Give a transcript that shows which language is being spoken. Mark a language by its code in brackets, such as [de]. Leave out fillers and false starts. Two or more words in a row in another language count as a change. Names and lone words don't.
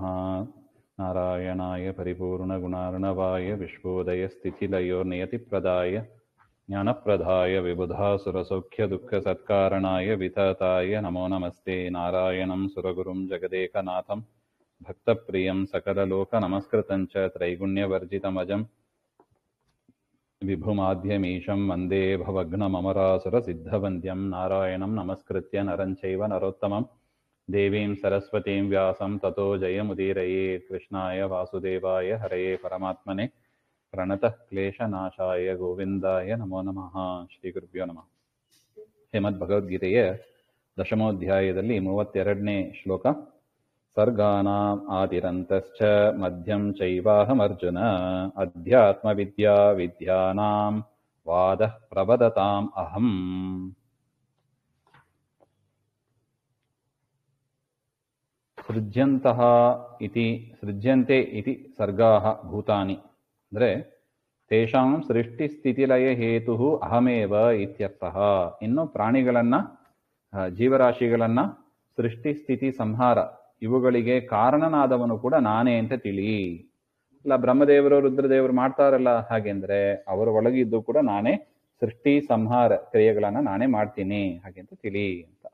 [sa] ನಾರಾಯಣಾಯ ಪರಿಪೂರ್ಣಗುಣಾರ್ಣವಾಯ ವಿಶ್ವೋದಯಸ್ಥಿತಿಲಯೋರ್ನಿಯತಿಪ್ರದಾಯ ಜ್ಞಾನಪ್ರದಾಯ ವಿಬುಧಾಸುರಸೌಖ್ಯದುಃಖಸತ್ಕಾರಣಾಯ ವಿತತಾಯ ನಮೋ ನಮಸ್ತೆ. ನಾರಾಯಣಂ ಸುರಗುರುಂ ಜಗದೇಕನಾಥಂ ಭಕ್ತಪ್ರಿಯಂ ಸಕಲಲೋಕನಮಸ್ಕೃತಂ ಚ ತ್ರೈಗುಣ್ಯವರ್ಜಿತಮಜಂ ವಿಭುಮಾದ್ಯಮೀಶಂ ವಂದೇ ಭವಘ್ನಮರಾಸುರಸಿದ್ಧವಂದ್ಯಂ. ನಾರಾಯಣಂ ನಮಸ್ಕೃತ್ಯ ನರಂ ಚೈವ ನರೋತ್ತಮಂ ದೇವೀಂ ಸರಸ್ವತೀಂ ವ್ಯಾಸಂ ತತೋ ಜಯಮುದೀರಯೇ. ಕೃಷ್ಣಾಯ ವಾಸುದೇವಾಯ ಹರಯೇ ಪರಮಾತ್ಮನೆ ಪ್ರಣತಃ ಕ್ಲೇಶನಾಶಾಯ ಗೋವಿಂದಾಯ ನಮೋ ನಮಃ. ಶ್ರೀ ಗುರುಭ್ಯೋ ನಮಃ. [kn] ಶ್ರೀಮದ್ ಭಗವದ್ಗೀತೆಯ ದಶಮೋಧ್ಯಾಯದಲ್ಲಿ 32ನೇ ಶ್ಲೋಕ. [sa] ಸರ್ಗಾನಾಂ ಆದಿರಂತಶ್ಚ ಮಧ್ಯಂ ಚೈವಾಹಮರ್ಜುನ ಅಧ್ಯಾತ್ಮವಿದ್ಯಾ ವಿದ್ಯಾನಾಂ ವಾದಃ ಪ್ರವದತಾಂ ಅಹಂ. ಸೃಜ್ಯಂತಹ ಇತಿ ಸೃಜ್ಯಂತೆ ಇತಿ ಸರ್ಗಾಃ ಭೂತಾನಿ ಅಂದರೆ ತೇಷಾಂ ಸೃಷ್ಟಿಸ್ಥಿತಿಲಯ ಹೇತು ಅಹಮೇವ ಇತ್ಯರ್ಥಃ. [kn] ಇನ್ನು ಪ್ರಾಣಿಗಳನ್ನ ಜೀವರಾಶಿಗಳನ್ನ ಸೃಷ್ಟಿ ಸ್ಥಿತಿ ಸಂಹಾರ ಇವುಗಳಿಗೆ ಕಾರಣನಾದವನು ಕೂಡ ನಾನೇ ಅಂತ ತಿಳಿ. ಇಲ್ಲ ಬ್ರಹ್ಮದೇವರು ರುದ್ರದೇವರು ಮಾಡ್ತಾರಲ್ಲ, ಹಾಗೆಂದ್ರೆ ಅವರ ಒಳಗಿದ್ದು ಕೂಡ ನಾನೇ ಸೃಷ್ಟಿ ಸಂಹಾರ ಕ್ರಿಯೆಗಳನ್ನ ನಾನೇ ಮಾಡ್ತೀನಿ ಹಾಗೆ ಅಂತ ತಿಳಿ ಅಂತ.